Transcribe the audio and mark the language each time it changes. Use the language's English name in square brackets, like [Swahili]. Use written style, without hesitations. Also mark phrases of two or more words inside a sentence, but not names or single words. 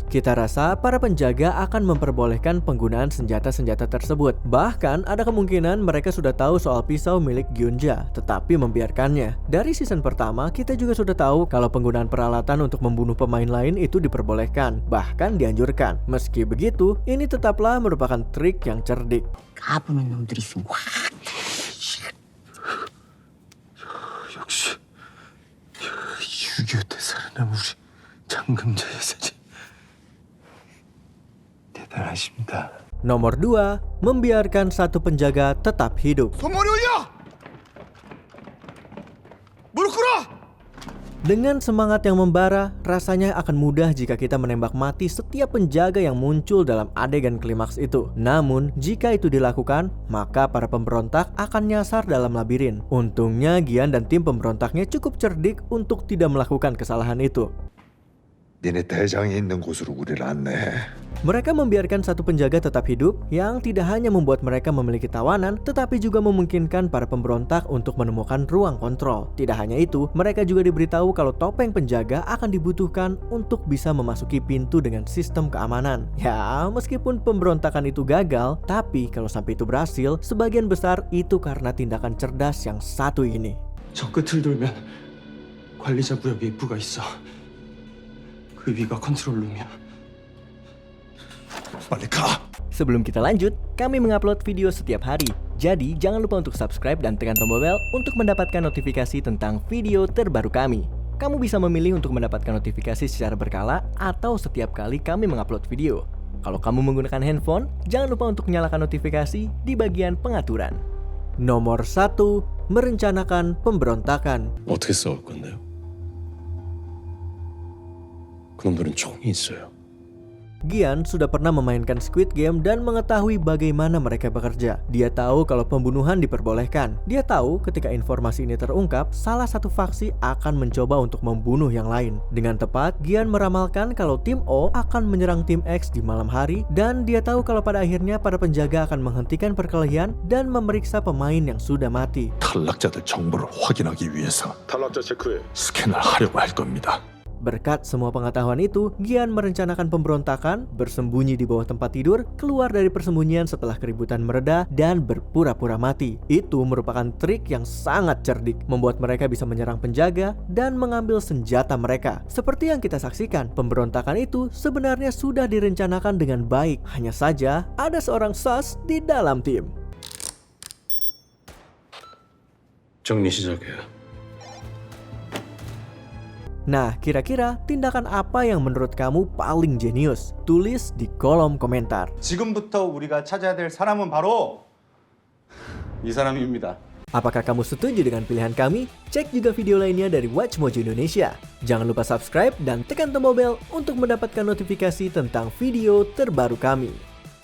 [Indonesian] Kita rasa para penjaga akan memperbolehkan penggunaan senjata-senjata tersebut. Bahkan ada kemungkinan mereka sudah tahu soal pisau milik Gyunja, tetapi membiarkannya. Dari season pertama, kita juga sudah tahu kalau penggunaan peralatan untuk membunuh pemain lain itu diperbolehkan, bahkan dianjurkan. Meski begitu, ini tetaplah merupakan trik yang cerdik. [Korean] 까부는 놈들이 있으면 확 역시 6.25 때 살아남은 우리 장금자 여사지 대단하십니다. [Indonesian] Nomor 2, membiarkan satu penjaga tetap hidup. [Korean] 손머리 올려! 무릎 꿇어! [Indonesian] Dengan semangat yang membara, rasanya akan mudah jika kita menembak mati setiap penjaga yang muncul dalam adegan klimaks itu. Namun, jika itu dilakukan, maka para pemberontak akan nyasar dalam labirin. Untungnya, Gian dan tim pemberontaknya cukup cerdik untuk tidak melakukan kesalahan itu. [Korean] 니네 대장이 있는 곳으로 우리를 안내해. [Indonesian] Mereka membiarkan satu penjaga tetap hidup yang tidak hanya membuat mereka memiliki tawanan, tetapi juga memungkinkan para pemberontak untuk menemukan ruang kontrol. Tidak hanya itu, mereka juga diberitahu kalau topeng penjaga akan dibutuhkan untuk bisa memasuki pintu dengan sistem keamanan. Ya, meskipun pemberontakan itu gagal, tapi kalau sampai itu berhasil, sebagian besar itu karena tindakan cerdas yang satu ini. [Korean] 저 끝을 돌면 관리자 구역에 입구가 있어. 그 위가 컨트롤룸이야. 빨리 가. [Indonesian] Sebelum kita lanjut, kami mengupload video setiap hari. Jadi jangan lupa untuk subscribe dan tekan tombol bel untuk mendapatkan notifikasi tentang video terbaru kami. Kamu bisa memilih untuk mendapatkan notifikasi secara berkala atau setiap kali kami mengupload video. Kalau kamu menggunakan handphone, jangan lupa untuk nyalakan notifikasi di bagian pengaturan. Nomor 1. Merencanakan pemberontakan. [Korean] 어떻게 싸울 건데요? 그놈들은 총이 있어요. [Indonesian] Gian sudah pernah memainkan Squid Game dan mengetahui bagaimana mereka bekerja. Dia tahu kalau pembunuhan diperbolehkan. Dia tahu ketika informasi ini terungkap, salah satu faksi akan mencoba untuk membunuh yang lain. Dengan tepat, Gian meramalkan kalau tim O akan menyerang tim X di malam hari, dan dia tahu kalau pada akhirnya para penjaga akan menghentikan perkelahian dan memeriksa pemain yang sudah mati. [Korean] 탈락자들 정보를 확인하기 위해서 탈락자 체크에 스캔을 하려고 할 겁니다. [Indonesian] Berkat semua pengetahuan itu, Gian merencanakan pemberontakan, bersembunyi di bawah tempat tidur, keluar dari persembunyian setelah keributan mereda, dan berpura-pura mati. Itu merupakan trik yang sangat cerdik, membuat mereka bisa menyerang penjaga dan mengambil senjata mereka. Seperti yang kita saksikan, pemberontakan itu sebenarnya sudah direncanakan dengan baik. Hanya saja, ada seorang sus di dalam tim. [Korean] 정리 시작해요. [Indonesian] Nah, kira-kira tindakan apa yang menurut kamu paling jenius? Tulis di kolom komentar. [Korean] 지금부터 우리가 찾아야 될 사람은 바로 이 사람입니다. [Indonesian] Apakah kamu setuju dengan pilihan kami? Cek juga video lainnya dari Watch Mojo Indonesia. Jangan lupa subscribe dan tekan tombol bel untuk mendapatkan notifikasi tentang video terbaru kami.